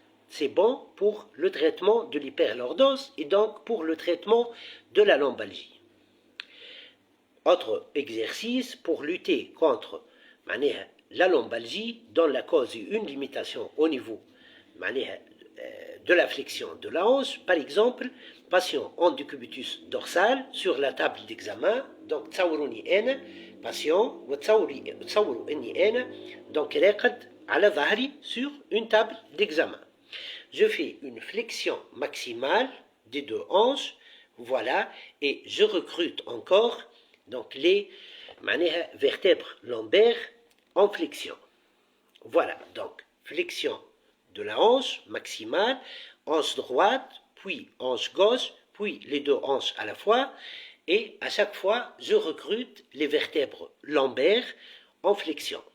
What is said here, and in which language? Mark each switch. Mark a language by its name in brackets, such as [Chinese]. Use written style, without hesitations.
[French] C'est bon pour le traitement de l'hyperlordose et donc pour le traitement de la lombalgie. Autre exercice pour lutter contre la lombalgie dont la cause est une limitation au niveau de la flexion de la hanche. Par exemple, patient en décubitus dorsal sur la table d'examen. [Arabic] Donc, تصوروني أنا patient وتصوروا إني أنا donc راقد على ظهري [French] sur une table d'examen. Je fais une flexion maximale des deux hanches, voilà, et je recrute encore donc les vertèbres lombaires en flexion. Voilà, donc flexion de la hanche maximale, hanche droite, puis hanche gauche, puis les deux hanches à la fois, et à chaque fois, je recrute les vertèbres lombaires en flexion.